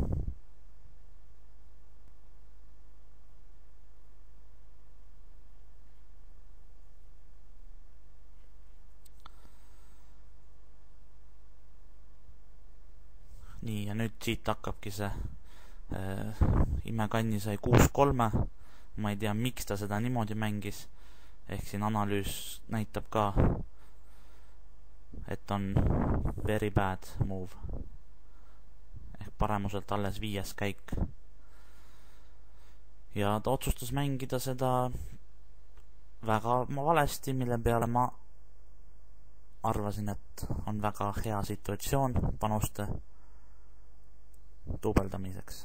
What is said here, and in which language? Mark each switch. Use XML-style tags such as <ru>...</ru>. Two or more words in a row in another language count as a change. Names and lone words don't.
<et>Nii, ja nüüd siit hakkabki see imekanni sai 6-3. Ma ei tea, miks ta seda niimoodi mängis. Ehk siin analüüs näitab ka, et on</et> <en>very bad move.</en> <et>Ehk paremuselt alles 5. käik. Ja ta otsustas mängida seda väga valesti, mille peale ma arvasin, et on väga hea situatsioon panuste duubeldamiseks.</et>